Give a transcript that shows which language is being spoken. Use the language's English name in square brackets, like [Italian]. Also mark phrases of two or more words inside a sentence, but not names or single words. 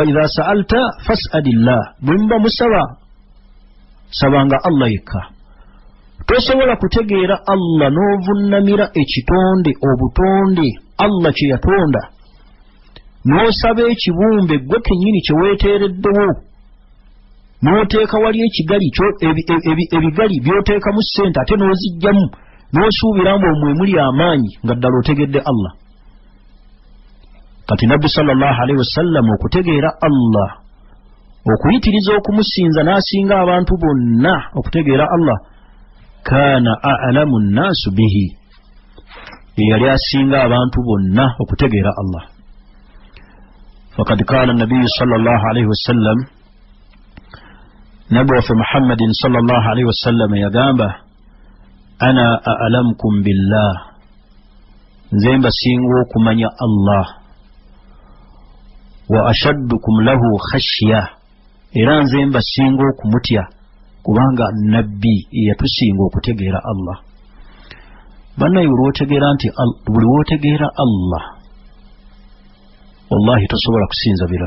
[Arabic] إذا سألت فاسأل الله [Ganda] bwemba musaba sabanga Allah yekka tosobola kutegeera Allah n'ovunnamira ekitonde obutonde Allah kye yatonda n'osaba ekibumbe gwe kennyini kye weeteereddewo n'oteeka wali ekigali ebigali by'oteekamu ssente ate n'ozigyamu n'osuubira mwe muli amaanyi nga ddala otegedde Allah kati nabbi [Arabic] صلى الله عليه وسلم [Ganda] okutegeera Allah okuyitiriza okumusinza n'asinga abantu bonna okutegeera Allah [Arabic] كان أعلم الناس به [Ganda] yali asinga abantu bonna okutegeera Allah [Arabic] فقد قال النبي صلى الله عليه وسلم [Ganda] nabbi waffe Muhammadin [Arabic] صلى الله عليه وسلم [Ganda] yagamba [Arabic] أنا أعلمكم بالله [Ganda] nze mbasinga okumanya Allah [Arabic] وأشدكم له خشية [Ganda] era nze mbasinga okumutya kubanga nabbi yatusinga okutegeera Allah bannaye buli wotegeera Allah wallahi tosobola kusinza birala.